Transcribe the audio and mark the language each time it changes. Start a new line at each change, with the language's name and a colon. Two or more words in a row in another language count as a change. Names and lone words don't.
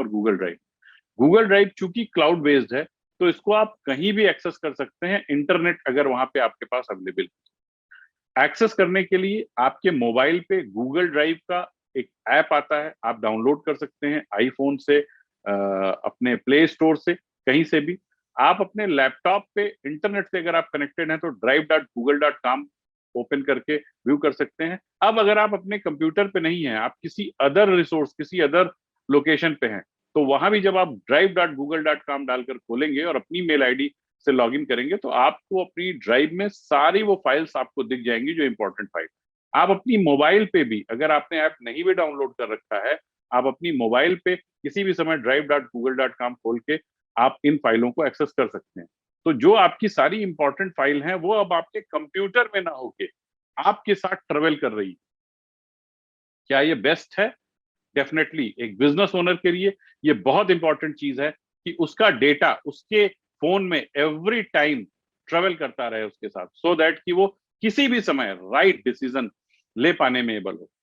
Hindi: और गूगल ड्राइव चूंकि
English: cloud based
Hindi: है तो इसको आप कहीं भी एक्सेस कर सकते हैं, इंटरनेट अगर वहां पे आपके पास अवेलेबल है। एक्सेस करने के लिए आपके मोबाइल पे गूगल ड्राइव का एक ऐप आता है, आप डाउनलोड कर सकते हैं आईफोन से, अपने प्ले स्टोर से, कहीं से भी। आप अपने लैपटॉप पे इंटरनेट से अगर आप कनेक्टेड हैं तो drive.google.com ओपन करके व्यू कर सकते हैं। अब अगर आप अपने कंप्यूटर पे नहीं हैं, आप किसी
English: other resource,
Hindi: किसी
English: other location
Hindi: पे हैं, तो वहां भी जब आप drive.google.com डालकर खोलेंगे और अपनी
English: mail ID
Hindi: से लॉगिन करेंगे तो आपको अपनी ड्राइव में सारी वो फाइल्स आपको दिख जाएंगी जो
English: important file.
Hindi: आप अपनी मोबाइल पे भी, अगर आपने ऐप नहीं भी डाउनलोड कर रखा है, आप अपनी मोबाइल पे किसी भी समय drive.google.com खोल के आप इन फाइलों को एक्सेस कर सकते हैं। तो जो आपकी सारी
English: important file
Hindi: हैं वो अब आपके कंप्यूटर में ना होके आपके साथ ट्रेवल कर रही है। क्या ये बेस्ट है? डेफिनेटली। एक
English: business owner
Hindi: के लिए ये बहुत इंपॉर्टेंट चीज है कि उसका डेटा उसके फोन में
English: every time travel
Hindi: करता रहे उसके साथ,
English: so that
Hindi: कि वो किसी भी समय
English: right decision
Hindi: ले पाने में एबल हो।